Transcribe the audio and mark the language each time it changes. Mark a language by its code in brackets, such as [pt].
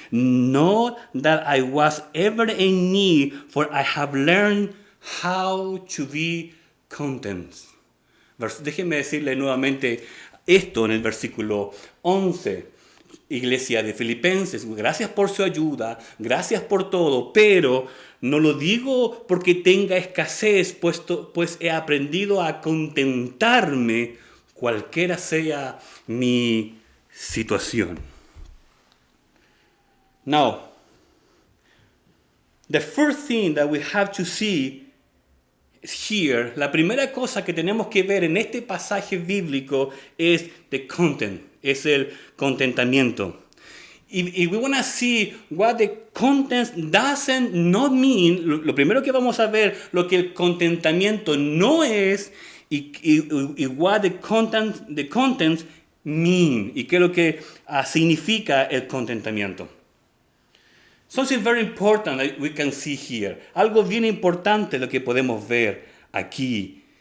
[en] Know that I was ever in need, for I have learned how to be content. [es] Déjeme decirle nuevamente esto en el versículo 11. Iglesia de Filipenses, gracias por su ayuda, gracias por todo, pero no lo digo porque tenga escasez, pues he aprendido a contentarme cualquiera sea mi situación. [en] Now, the first thing that we have to see here, [es] la primera cosa que tenemos que ver en este pasaje bíblico es [en] the content, [es] es el contentamiento. [en] If we want to see what the content doesn't not mean, [es] lo primero que vamos a ver, lo que el contentamiento no es y [en] what the contents mean, [es] y qué es lo que significa el contentamiento. [en] Something very important that we can see here. [es] Algo bien importante lo que podemos ver aquí.